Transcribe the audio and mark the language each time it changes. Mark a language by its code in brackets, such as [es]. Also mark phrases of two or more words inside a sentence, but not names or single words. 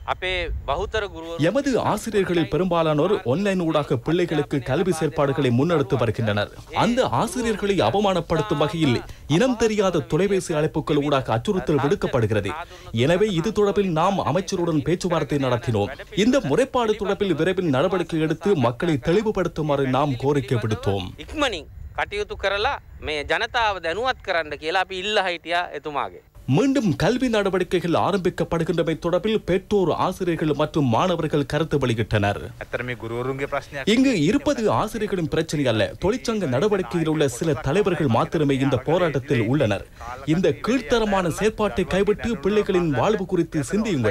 [ta] எமது ஆசிரியர்களில் பெரும்பாலானோர் ஆன்லைன் ஊடாக பிள்ளைகளுக்கு கல்வி செயற்பாடுகளை முன்னெடுத்து வருகின்றனர். அந்த ஆசிரியர்களை அவமானப்படுத்தும் வகையில் இனம் தெரியாத தொலைபேசி அழைப்புகள் ஊடாக அச்சுறுத்தல் விடுக்கப்படுகிறது. எனவே இது தொடர்பில் நாம் அமைச்சருடன் பேச்சுவார்த்தை நடத்தினோம். இந்த முறைப்பாடு தொடர்பில் விரைவில் நடவடிக்கை எடுத்து மக்களை தெளிவுபடுத்துமாறு நாம் கோரிக்கை விடுத்தோம். [si] කටයුතු කරලා මේ ජනතාව දැනුවත් කරන්න කියලා අපි ඉල්ලා හිටියා එතුමාගේ. [ta] மீண்டும் கல்வி நடவடிக்கைகள் ஆரம்பிக்கப்படுகின்றமை தொடர்பில் பெற்றோர், ஆசிரியர்கள் மற்றும் மாணவர்கள் கருத்து வெளியிட்டனர். இங்கு இருப்பது ஆசிரியர்களின் பிரச்சனை அல்ல. தொழிற்சங்க நடவடிக்கையில் உள்ள சில தலைவர்கள் மாத்திரமே இந்த போராட்டத்தில் உள்ளனர். இந்த கீழ்த்தரமான செயற்பாட்டை கைவிட்டு பிள்ளைகளின் வாழ்வு குறித்து சிந்தியுங்கள்.